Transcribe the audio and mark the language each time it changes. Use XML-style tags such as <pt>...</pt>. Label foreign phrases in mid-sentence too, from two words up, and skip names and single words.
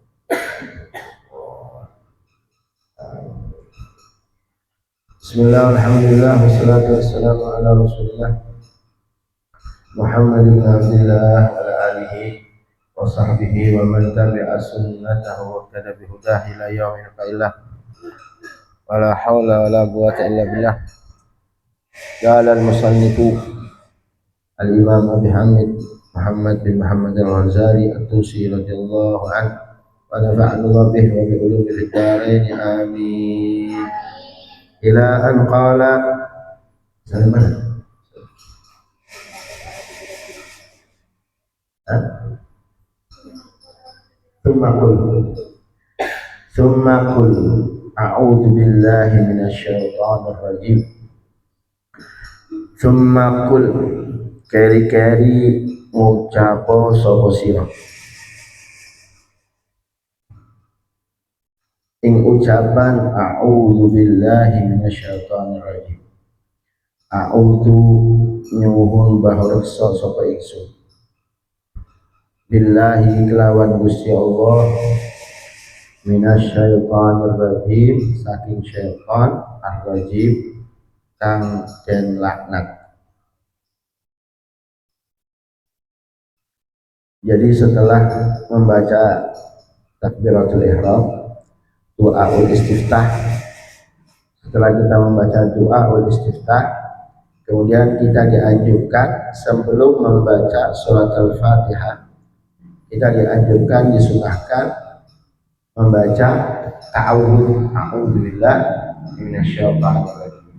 <ar>بسم الله، الحمد لله، والصلاة والسلام على رسول الله محمد بن عبد الله وعلى آله وصحبه ومن تبع سنته واتبع بهداه إلى يوم القيامة. ولا حول ولا قوة إلا بالله. قال المصنف الإمام أبي حامد محمد بن محمد الغزالي الطوسي رضي الله عنه ونفعنا الله به وبعلوم الدارين آمين. إلى أن قال سلمان ثم قل أعوذ بالله من الشيطان الرجيم. ثم قل</ar> <jv>keri-keri ngucapo sapa sira ing ucapan</jv> <ar>أعوذ بالله من الشيطان الرجيم.</ar> <jv>A'udzu nyuwun bahreksa sapa ingsun billahi kelawan Gusti Allah</jv> <ar>من الشيطان الرجيم</ar> <jv>saking</jv> <ar>الشيطان الرجيم</ar> <jv>kang den laknat.</jv> <id>Jadi setelah membaca takbiratul ihram, doaul istiftah, setelah kita membaca doaul istiftah, kemudian kita dianjurkan sebelum membaca surat al-Fatihah kita dianjurkan, disunahkan membaca ta'awudz,</id> <ar>أعوذ بالله من الشيطان الرجيم.</ar>